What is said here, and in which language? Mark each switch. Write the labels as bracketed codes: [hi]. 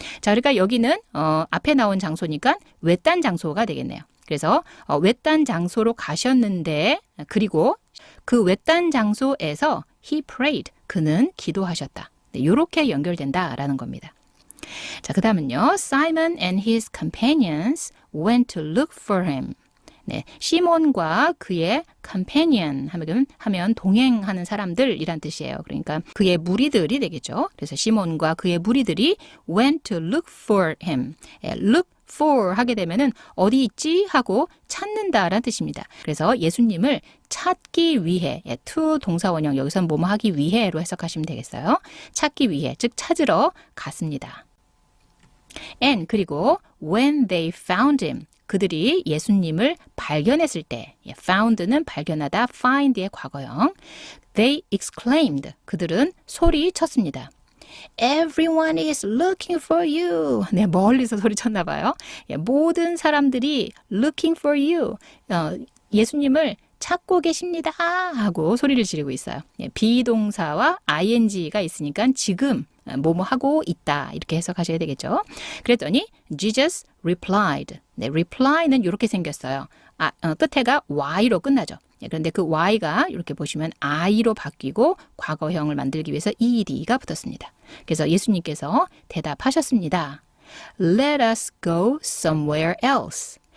[ko] 자, 그러니까 여기는 앞에 나온 장소니까 외딴 장소가 되겠네요. 그래서 외딴 장소로 가셨는데 그리고 그 외딴 장소에서 [en] he prayed, [ko] 그는 기도하셨다. 네, 이렇게 연결된다라는 겁니다. 자, 그 다음은요. [en] Simon and his companions went to look for him. [ko] 네, 시몬과 그의 companion 하면 동행하는 사람들이란 뜻이에요. 그러니까 그의 무리들이 되겠죠. 그래서 시몬과 그의 무리들이 [en] went to look for him. [ko] 예, look for 하게 되면은 어디 있지 하고 찾는다라는 뜻입니다. 그래서 예수님을 찾기 위해, 예, to 동사원형 여기서는 뭐뭐 하기 위해로 해석하시면 되겠어요. 찾기 위해, 즉 찾으러 갔습니다. And 그리고 [en] when they found him, [ko] 그들이 예수님을 발견했을 때, found는 발견하다, find의 과거형. [en] They exclaimed, [ko] 그들은 소리쳤습니다. [en] Everyone is looking for you. [ko] 네, 멀리서 소리쳤나 봐요. 모든 사람들이 [en] looking for you. [ko] 예수님을 찾고 계십니다 하고 소리를 지르고 있어요. 비동사와 ing가 있으니까 지금 뭐뭐 하고 있다 이렇게 해석하셔야 되겠죠. 그랬더니 [en] Jesus replied. [ko] 네, reply는 이렇게 생겼어요. 끝에가 y로 끝나죠. 그런데 그 y가 이렇게 보시면 i로 바뀌고 과거형을 만들기 위해서 ed가 붙었습니다. 그래서 예수님께서 대답하셨습니다. [en] Let us go somewhere else.